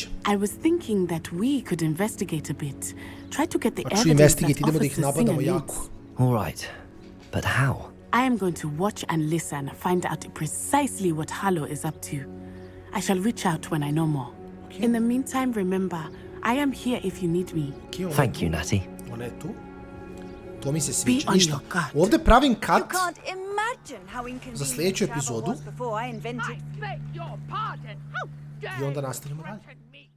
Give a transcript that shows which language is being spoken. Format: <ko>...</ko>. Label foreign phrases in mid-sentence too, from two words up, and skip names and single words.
<en>I was thinking that we could investigate a bit. Try to get the evidence that Officer Singer needs. All right, but how? I am going to watch and listen, find out precisely what Harlow is up to. I shall reach out when I know more. Okay. In the meantime, remember, I am here if you need me. Thank you, Natty.</en> <sr>To mi se sviđa. Ništa. Ovdje pravim cut za sljedeću epizodu. I onda nastavimo dalje.</sr>